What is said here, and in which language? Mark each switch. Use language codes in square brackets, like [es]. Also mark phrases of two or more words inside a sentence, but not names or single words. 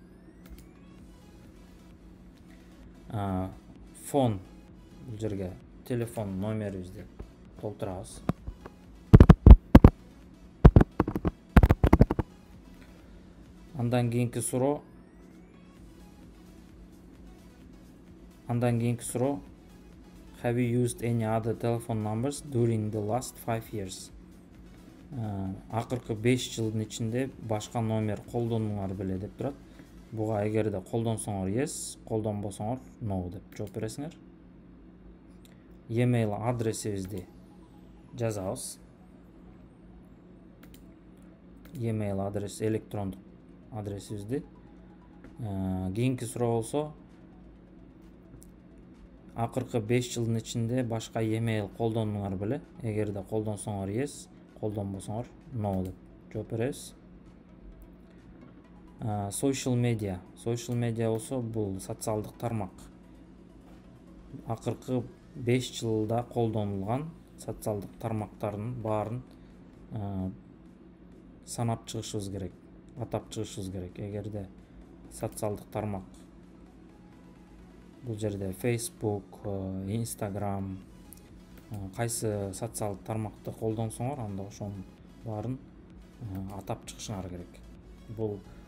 [ky] Фон, бул жерге телефон номерибизди толтурабыз. Андан кийинки суроо [en] have you used any other telephone numbers during the last 5 years? [ky] Акыркы 5 жылдын ичинде башка номер колдондуңар беле деп турат. Буга эгерде колдонсоңор yes, колдонбосоңор no деп жооп бересиңер. Email адресибизди жазабыз. Email адрес, электрондук адресибизди. Кийинки суроо болсо, акыркы 5 жылдын ичинде башка email колдондуңар беле? Эгерде колдонсоңор yes, колдонбосоңор no деп жооп беребиз. [en] Social media [ky] болсо бул социалдык тармак. Акыркы 5 жылда колдонулган социалдык тармактардын баарын санап чыгышыбыз керек, атап чыгышыбыз керек. Эгерде социалдык тармак бул жерде Facebook, Instagram, кайсы социалдык тармакты колдонсоңор, анда ошонун баарын атап чыгышыңар керек.